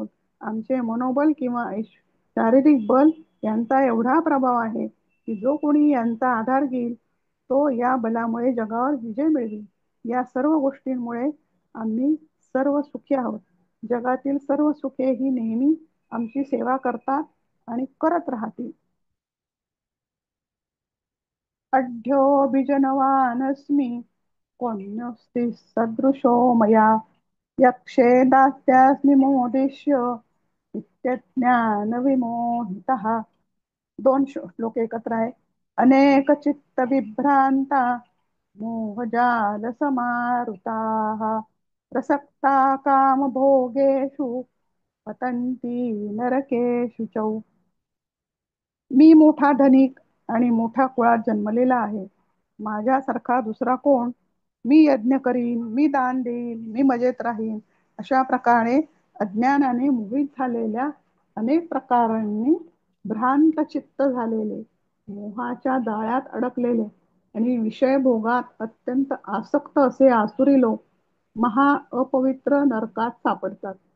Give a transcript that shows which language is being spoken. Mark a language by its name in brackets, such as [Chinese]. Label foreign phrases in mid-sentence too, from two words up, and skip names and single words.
[Marathi] आमचे मनोबल किंवा शारीरिक बल यांचा एवढा प्रभाव आहे की जो कोणी यांचा आधार घेईल तो या बलामुळे जगावर विजय मिळवी. या सर्व गोष्टींमुळे आम्ही सर्व सुखी आहोत. जगातील सर्व सुखे ही नेहमी आमची सेवा करतात आणि करत राहतील. [Sanskrit] अढ्योऽभिजनवानस्मि पुण्योऽस्ति सदृशो मया यक्षे दास्यास्मि मोदिष्य नित्यज्ञानविमोहितः. [Marathi] दोन श्लोक एकत्र आहे. [Sanskrit] अनेक चित्त विभ्रांता मोहजाल समारुताः प्रसक्ता काम भोगेषु पतंती नरकेषु च. [Marathi] मी मोठा धनिक आणि मोठ्या कुळात जन्मलेला आहे. माझ्यासारखा दुसरा कोण? मी यज्ञ करीन, मी दान देईन, मी मजेत राहीन, अशा प्रकारे अज्ञानाने मोहित झालेल्या, अनेक प्रकारांनी भ्रांत चित्त झालेले, मोहाच्या जाळ्यात अडकलेले आणि विषय भोगात अत्यंत आसक्त असे आसुरी लोक महा अपवित्र नरकात सापडतात.